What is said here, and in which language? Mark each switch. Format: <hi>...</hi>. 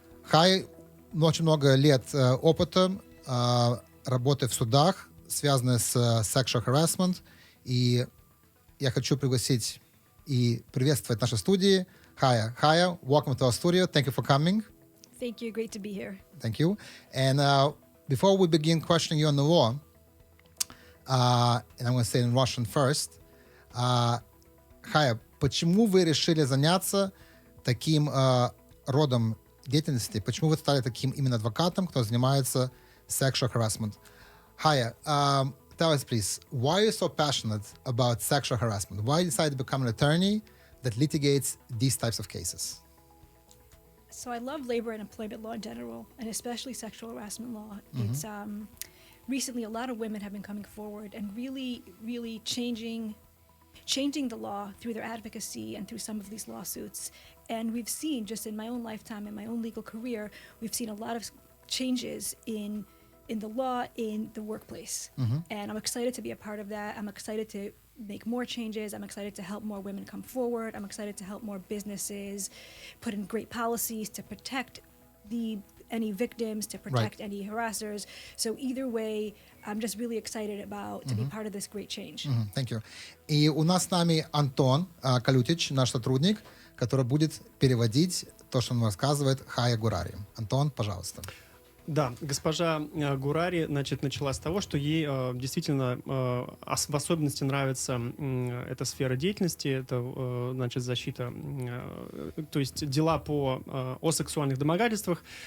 <ru>Chaya очень много лет опыта работы в судах, связанных с sexual harassment, и я хочу пригласить и приветствовать в нашей студии Chaya.</ru> <en>Chaya, welcome to our studio. Thank you for coming. Thank you. Great to be here. Thank you. And before we begin questioning you on the law, and I'm going to say it in Russian first, Chaya,</en> <ru>почему вы решили заняться таким родом деятельности? Почему вы стали таким именно адвокатом, кто занимается sexual harassment?</ru> <en>Chaya, tell us, please, why are you so passionate about sexual harassment? Why you decided to become an attorney that litigates these types of cases? So I love labor and employment law in general, and especially sexual harassment law. Mm-hmm. It's recently a lot of women have been coming forward and really changing the law through their advocacy and through some of these lawsuits. And we've seen, just in my own lifetime, in my own legal career, we've seen a lot of changes in the law, in the workplace. Mm-hmm. And I'm excited to be a part of that. I'm excited to make more changes. I'm excited to help more women come forward. I'm excited to help more businesses put in great policies to protect any victims, to protect any harassers. So either way, I'm just really excited about to be part of this great change. Thank you.</en> <ru>И у нас с нами Антон Калютич, наш сотрудник, который будет переводить то, что он рассказывает Chaya Gourarie. Антон, пожалуйста. Да, госпожа Гурари, начала с того, что ей действительно в особенности нравится эта сфера деятельности, это, защита, то есть дела о сексуальных домогательствах.</ru>